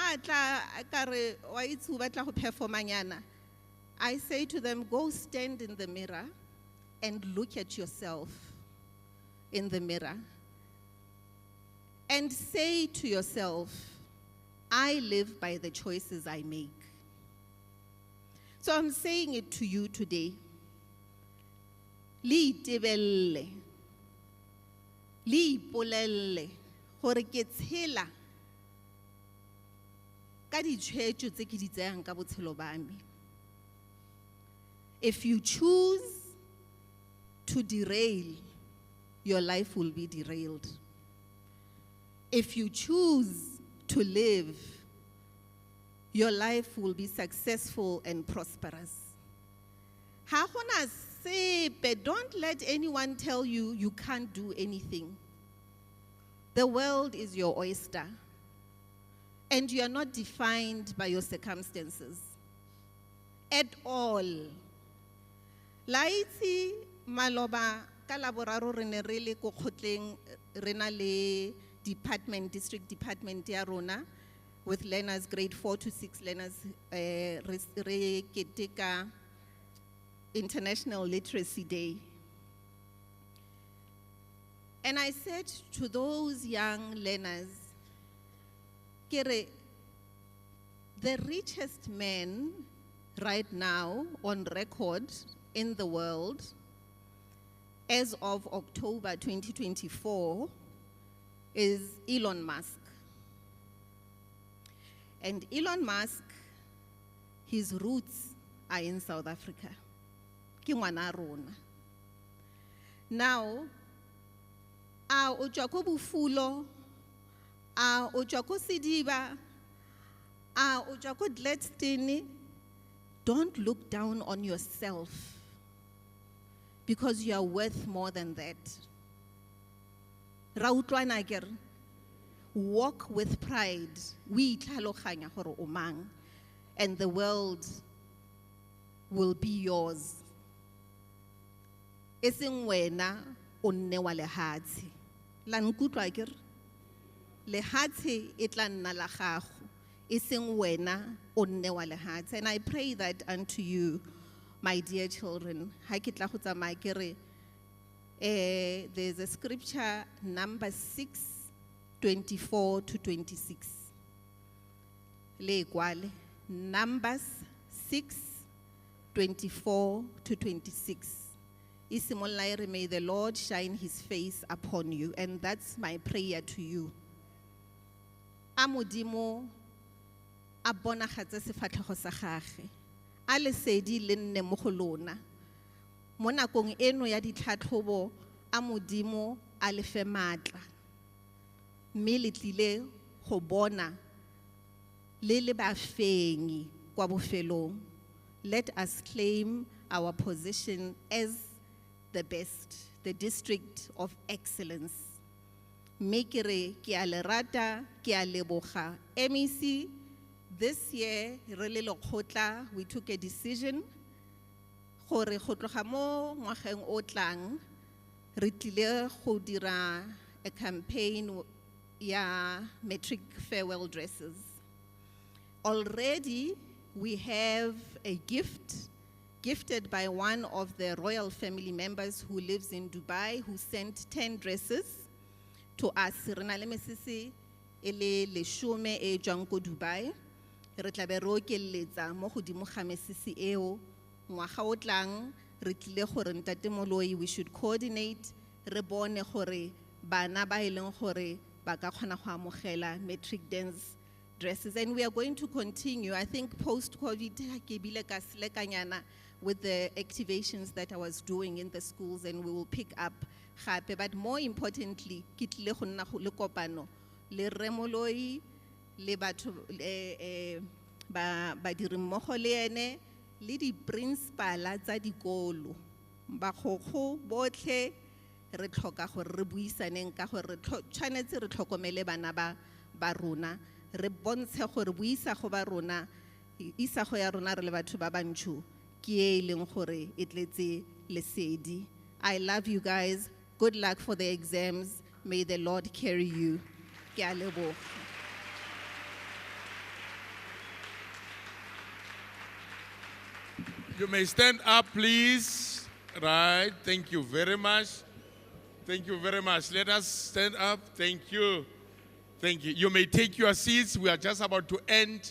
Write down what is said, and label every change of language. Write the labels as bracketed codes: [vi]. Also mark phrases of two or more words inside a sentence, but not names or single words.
[en] I say to them, go stand in the mirror and look at yourself in the mirror. And say to yourself, I live by the choices I make. So I'm saying it to you today. [tn] Li tebelle, li polelle, gore ke tshela ka ditshwetso tse ke di tsayang ka botshelo ba me. [en] If you choose to derail, your life will be derailed. If you choose to live, your life will be successful and prosperous. Ha gona sepe, don't let anyone tell you you can't do anything. The world is your oyster. and you are not defined by your circumstances at all. [tn] Laiti maloba ka laboraro re ne re le ko kgotleng re na le [en] district department [tn] ya rona [en] with learners grade 4 to 6 learners [tn] re keteka International Literacy Day. [en] And I said to those young learners, Kere, the richest man right now on record in the world as of October 2024 is Elon Musk. And Elon Musk, his roots are in South Africa. [tn] Ke ngwana rona. Now, a o tswa ko Bufulo, a o tswa ko Sidiba, a o tswa ko Gladstone, [en] don't look down on yourself because you are worth more than that. [tn] Ra utlwana akere? [en] Walk with pride. [tn] We itlhaloganya gore o mang, [en] and the world will be yours. [tn] Eseng wena o nne wa lehatshe. La nkutlwa akere? Lehatshe e tla nna la gago. Eseng wena o nne wa lehatshe. [en] And I pray that unto you, my dear children. [tn] Ha ke tla go tsamaya ke re, [en] there's a scripture, Numbers 6:24 to 26. [tn] Le kwale. [en] Numbers 6:24 to 26. Isimolaire, may the Lord shine his face upon you. And that's my prayer to you. [tn] Amodimo a bonagatse sefatlhego sa gagwe. A lesedi le nne mo go lona. Mo nakong eno ya ditlhatlhobo a modimo a le fe matla. Mme le tlile go bona le le bafenyi kwa bofelong. [en] Let us claim our position as the best, the district of excellence. [tn] Mekere ke a le rata, ke a leboga. [en] MEC, this year, [tn] re le lekgotla, [en] we took a decision [tn] gore go tloga mo ngwageng o tlang re tlile go dira a campaign ya [en] matric farewell dresses. Already we have a gift gifted by one of the royal family members who lives in Dubai, who sent 10 dresses to us. [tn] Re na le mesese e le 10 e tswang ko Dubai. Re tla be re okeletsa mo godimo ga mesese eo. Ngwaga o tlang re tlile gore ntate Moloi, [en] we should coordinate [tn] re bone gore bana ba ileng gore ba ka kgona go amogela [en] matric dance dresses. And we are going to continue. I think post-COVID [tn] ke bile ka selekanyana [en] with the activations that I was doing in the schools, and we will pick up gape. But more importantly, [tn] ke tlile go nna le kopano le Rre Moloi le batho ba diri mmogo le ene le di principala tsa dikolo ba gogo botlhe re tlhoka gore re buisaneng ka gore tshwanetse re tlhokomele bana ba rona re bontshe gore buisago ba rona isago ya rona re le batho ba bantsho ke e leng gore e tletse lesedi. [en] I love you guys. Good luck for the exams. May the Lord carry you. [tn] Ke a leboga. [en] You may stand up, please. Right. Thank you very much. Thank you very much. Let us stand up. Thank you. Thank you. You may take your seats. We are just about to end.